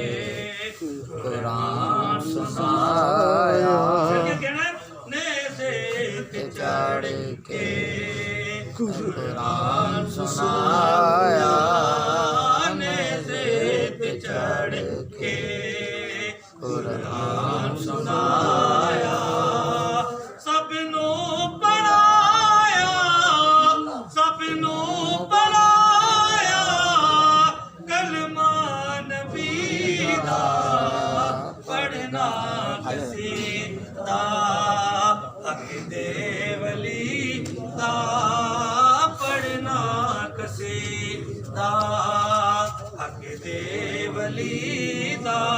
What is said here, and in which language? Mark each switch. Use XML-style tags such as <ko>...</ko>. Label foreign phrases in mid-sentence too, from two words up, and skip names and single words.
<pa>قرآن سنایا</pa> <ur>کیا کہنا ہے</ur> <pa>نیزے تے چڑھ کے قرآن سنایا نیزے تے چڑھ قرآن سنایا سب نو پڑھایا سب نو پڑھایا کلمہ نبی دا پڑھنا قصیدہ حق دے ولی دا پڑھنا قصیدہ حق دے ولی دا</pa>